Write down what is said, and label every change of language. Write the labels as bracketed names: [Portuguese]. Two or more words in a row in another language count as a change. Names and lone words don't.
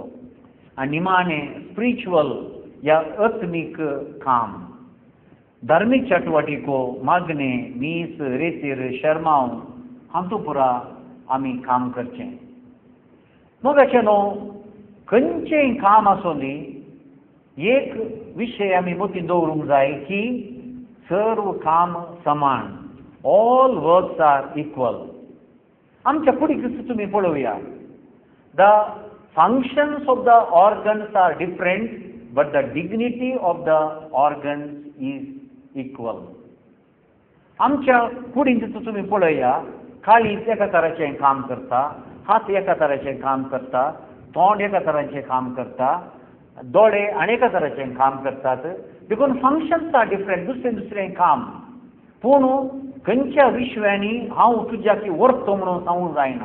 [Konkani] आनी निमाणें स्पिरिच्युअल या आत्मीक काम, धार्मीक चटवटिको, मागणे, मीस, रेतीर, शर्माव हातूंत पुरा आमी काम करचें. मग अशें न्हू, खंयचेंय काम आसूं दी, एक विशय आमी मतींत दवरूंक जाय की सर्व काम समान. [English] all works are equal. [Konkani] आमच्या कुडीक तुमी पळोवया, [English] the functions of the organs are different, but the dignity of the organs is equal. [Konkani] आमच्या कुडींत तुमी पळया, काळीज एका तराचें काम करता, हात एका तराचें काम करता, तोंड एका तराचें काम करता, दोळे आनी एका तराचें काम करतात. देखून [English] functions are different, [Konkani] दुसरें काम. पूण खंयच्या विश्वांनी हांव तुज्याकी व्हरतो म्हणून सांगूंक जायना.